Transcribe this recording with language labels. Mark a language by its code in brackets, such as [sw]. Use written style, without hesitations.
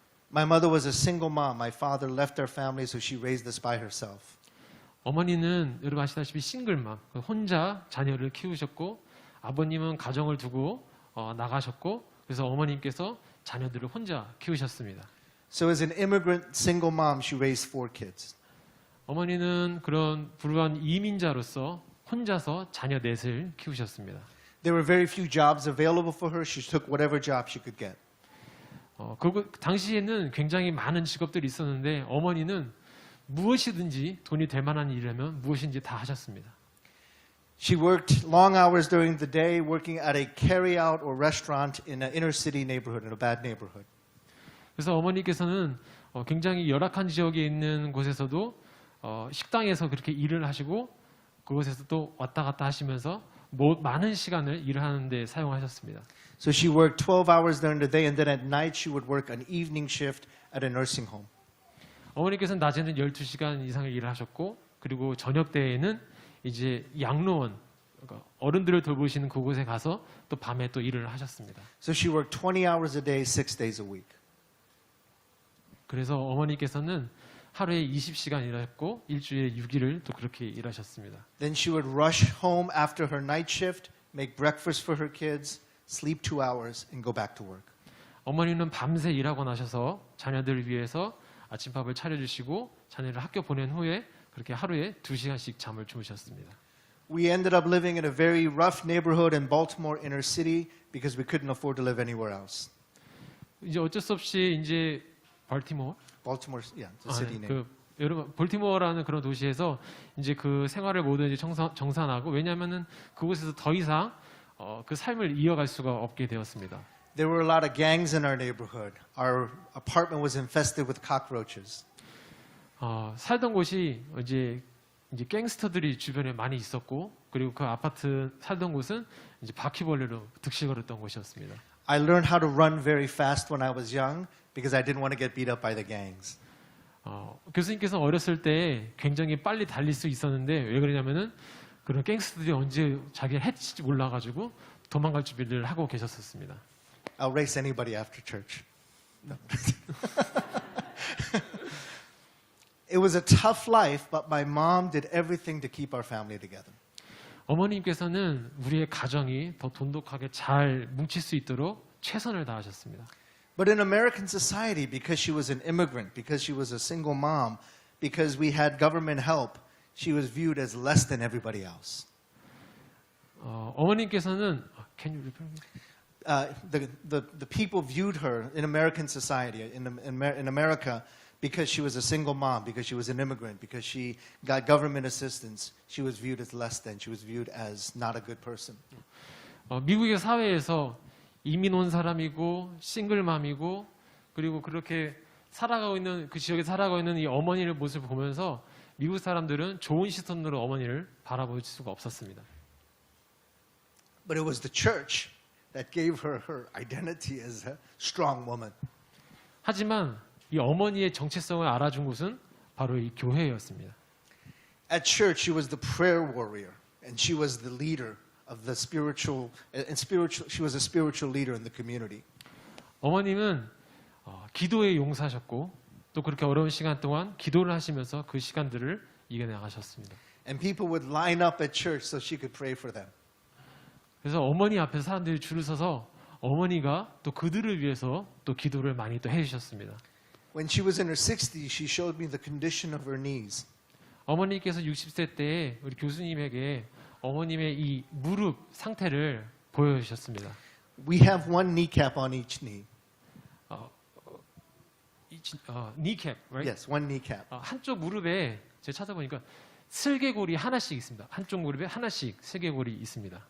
[en] My mother was a single mom. My father left our family, so she raised us by herself. [ko] 어머니는 여러분 아시다시피 싱글맘, 혼자 자녀를 키우셨고 아버님은 가정을 두고 나가셨고 그래서 어머님께서 자녀들을 혼자 키우셨습니다. [en] So as an immigrant single mom, she raised 4 kids. [ko] 어머니는 그런 불우한 이민자로서 혼자서 자녀 넷을 키우셨습니다. [en] There were very few jobs available for her. She took whatever job she could get. [ko] 그리고 당시에는 굉장히 많은 직업들이 있었는데 어머니는 무엇이든지 돈이 될 만한 일이라면 무엇인지 다 하셨습니다. [en] She worked long hours during the day working at a carry-out or restaurant in an inner city neighborhood, in a bad neighborhood. [ko] 그래서 어머니께서는 굉장히 열악한 지역에 있는 곳에서도 식당에서 그렇게 일을 하시고 그곳에서 또 왔다 갔다 하시면서 많은 시간을 일을 하는데 사용하셨습니다. [en] So she worked 12 hours during the day, and then at night she would work an evening shift at a nursing home. [ko] 어머니께서는 낮에는 12시간 이상을 일을 하셨고 그리고 저녁 때에는 이제 양로원 그러니까 어른들을 돌보시는 그곳에 가서 또 밤에 또 일을 하셨습니다. [en] So she worked 20 hours a day, 6 days a week. [ko] 그래서 어머니께서는 하루에 20시간 일하셨고 일주일에 6일을 또 그렇게 일하셨습니다. [en] Then she would rush home after her night shift, make breakfast for her kids, sleep 2 hours, and go back to work. [ko] 어머니는 밤새 일하고 나셔서 자녀들을 위해서 아침밥을 차려주시고 자녀를 학교 보낸 후에 그렇게 하루에 2시간씩 잠을 주무셨습니다. [en] We ended up living in a very rough neighborhood in Baltimore inner city because we couldn't afford to live anywhere else. [ko] 이제 어쩔 수 없이 이제 발티모어 [en] Baltimore, yeah, it's a city name. [ko] 여러분 볼티모어라는 그런 도시에서 이제 그 생활을 모두 이제 정산하고 왜냐하면은 그곳에서 더 이상 그 삶을 이어갈 수가 없게 되었습니다. [en] There were a lot of gangs in our neighborhood. Our apartment was infested with cockroaches. [ko] 살던 곳이 이제 갱스터들이 주변에 많이 있었고 그리고 그 아파트 살던 곳은 이제 바퀴벌레로 득실거렸던 곳이었습니다. [en] I learned how to run very fast when I was young because I didn't want to get beat up by the gangs. [ko] 교수님께서 어렸을 때 굉장히 빨리 달릴 수 있었는데 왜 그러냐면은 그런 갱스터들이 언제 자기를 해칠지 몰라가지고 도망갈 준비를 하고 계셨었습니다. [en] I'll race anybody after church. No. It was a tough life, but my mom did everything to keep our family together. [ko] 어머님께서는 우리의 가정이 더 돈독하게 잘 뭉칠 수 있도록 최선을 다하셨습니다. [en] But in American society, because she was an immigrant, because she was a single mom, because we had government help, she was viewed as less than everybody else. [ko] 어머님께서는 [en] can you repeat? The people viewed her in American society, in America, because she was a single mom, because she was an immigrant, because she got government assistance, she was viewed as less than. She was viewed as not a good person. [ko] 미국의 사회에서 이민 온 사람이고 싱글맘이고 그리고 그렇게 살아가고 있는 그 지역에 살아가고 있는 이 어머니의 모습을 보면서 미국 사람들은 좋은 시선으로 어머니를 바라볼 수가 없었습니다. [en] But it was the church that gave her her identity as a strong woman. [ko] 하지만 이 어머니의 정체성을 알아준 곳은 바로 이 교회였습니다. [en] At church, she was the prayer warrior, and she was the leader of the spiritual. She was a spiritual leader in the community. [ko] 어머님은 기도의 용사셨고 또 그렇게 어려운 시간 동안 기도를 하시면서 그 시간들을 이겨나가셨습니다. [en] And people would line up at church so she could pray for them. [ko] 그래서 어머니 앞에서 사람들이 줄을 서서 어머니가 또 그들을 위해서 또 기도를 많이 또 해주셨습니다. [en] When she was in her 60s, she showed me the condition of her knees. [ko] 어머니께서 60세 때에 우리 교수님에게 어머님의 이 무릎 상태를 보여주셨습니다. [en] We have one kneecap on each knee. kneecap, right? Yes, one kneecap. [ko] 한쪽 무릎에 제가 찾아보니까 슬개골이 하나씩 있습니다. 한쪽 무릎에 하나씩 슬개골이 있습니다.